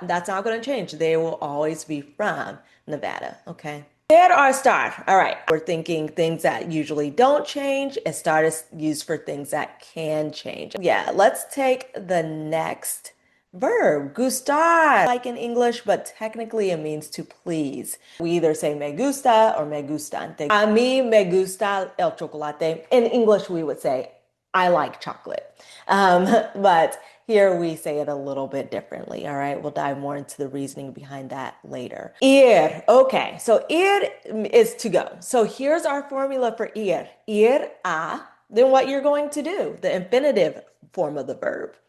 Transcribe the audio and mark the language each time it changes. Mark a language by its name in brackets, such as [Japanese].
[English] That's not going to change. They will always be from Nevada. Okay. There are estar. All right. We're thinking things that usually don't change. Estar is used for things that can change. Yeah, let's take the next verb, gustar, like in English, but technically it means to please. We either say me gusta or me gustan. [Spanish] A mí me gusta el chocolate. [English] In English, we would say, I like chocolate. But here we say it a little bit differently. All right, we'll dive more into the reasoning behind that later. Ir, okay, so ir is to go. So here's our formula for ir. Ir a, then what you're going to do, the infinitive form of the verb.